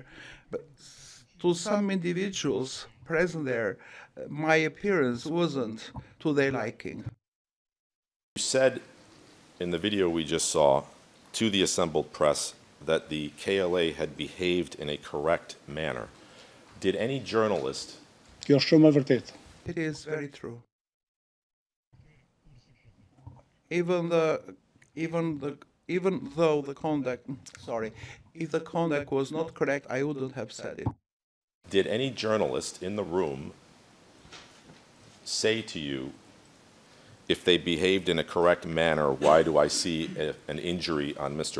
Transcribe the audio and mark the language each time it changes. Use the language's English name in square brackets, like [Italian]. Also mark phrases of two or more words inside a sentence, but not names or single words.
[English] But to some individuals present there, my appearance wasn't to their liking. You said in the video we just saw to the assembled press that the KLA had behaved in a correct manner. Did any journalist [Albanian] Kjo është shumë e vërtetë. [English] It is very true. Even though the conduct, if the conduct was not correct, I wouldn't have said it. Did any journalist in the room say to you, if they behaved in a correct manner, why do I see an injury on Mr.